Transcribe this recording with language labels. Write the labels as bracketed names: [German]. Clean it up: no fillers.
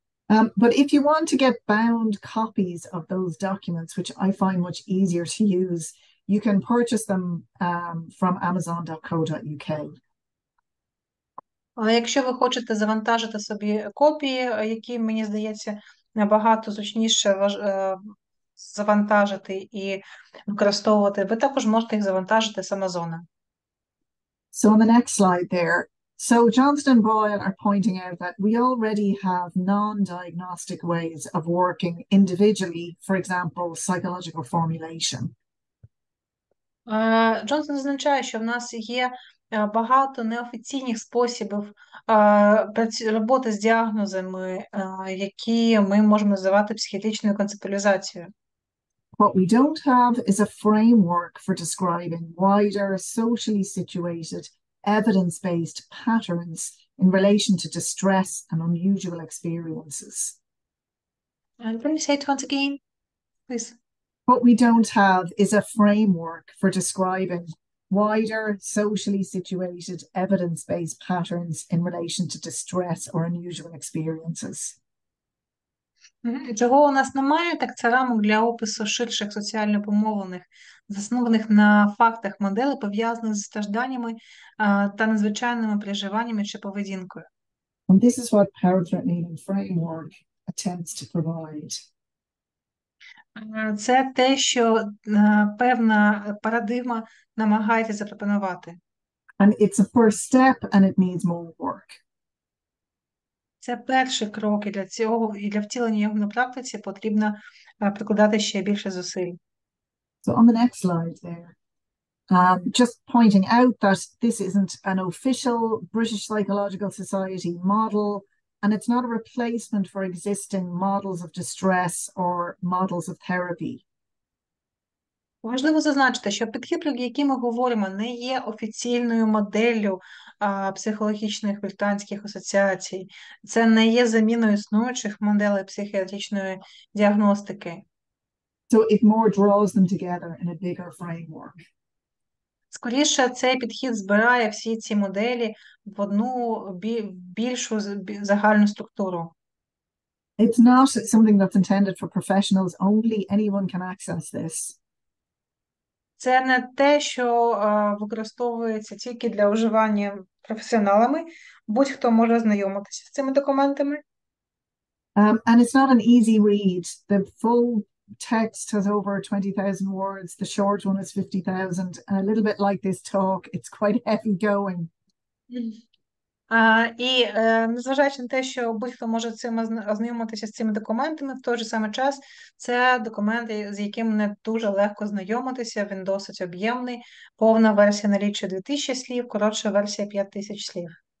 [English] But if you want to get bound copies of those documents, which I find much easier to use, you can purchase them from amazon.co.uk. [Ukrainian] Але якщо ви хочете завантажити собі копії, які, мені здається, набагато зручніше завантажити і використовувати, ви також можете їх завантажити з Амазона. [English] So on the next slide there, so Johnston and Boyle are pointing out that we already have non-diagnostic ways of working individually, for example, psychological formulation. [Ukrainian] Джонсон зазначає, що в нас є багато неофіційних способів роботи з діагнозами, які ми можемо називати психіатричною концептуалізацією. [English] What we don't have is a framework for describing wider, socially situated, evidence-based patterns in relation to distress and unusual experiences. And can you say it once again, please? What we don't have is a framework for describing wider, socially situated, evidence-based patterns in relation to distress or unusual experiences. [Ukrainian] Чого у нас немає, так це рамок для опису ширших соціально помовлених, заснованих на фактах моделей, пов'язаних з стражданнями та незвичайними переживаннями чи поведінкою. [English] And this is what power-threatening framework attempts to provide. [Ukrainian] Це те, що певна парадигма намагається запропонувати. [English] And it's a first step and it needs more work. [Ukrainian] Це перший крок, і для цього, і для втілення його на практиці потрібно прикладати ще більше зусиль. [English] So on the next slide there, just pointing out that this isn't an official British Psychological Society model, and it's not a replacement for existing models of distress or models of therapy. [Ukrainian] Важливо зазначити, що підхід, про який ми говоримо, не є офіційною моделлю психологічних британських асоціацій. Це не є заміною існуючих моделей психіатричної діагностики. [English] So it more draws them together in a bigger framework. [Ukrainian] Скоріше, цей підхід збирає всі ці моделі в одну більшу загальну структуру. [English] It's not something that's intended for professionals only. Anyone can access this. [Ukrainian] Це не те, що використовується тільки для вживання професіоналами. Будь-хто може ознайомитися з цими документами. [English] And it's not an easy read. The full text has over 20,000 words. The short one is 50,000. And a little bit like this talk, it's quite heavy going. [Ukrainian] І незважаючи на те, що будь-хто може ознайомитися з цими документами, в той же самий час це документи, з якими не дуже легко знайомитися, він досить об'ємний. Повна версія налічує 2000 слів, коротша версія 5000 слів.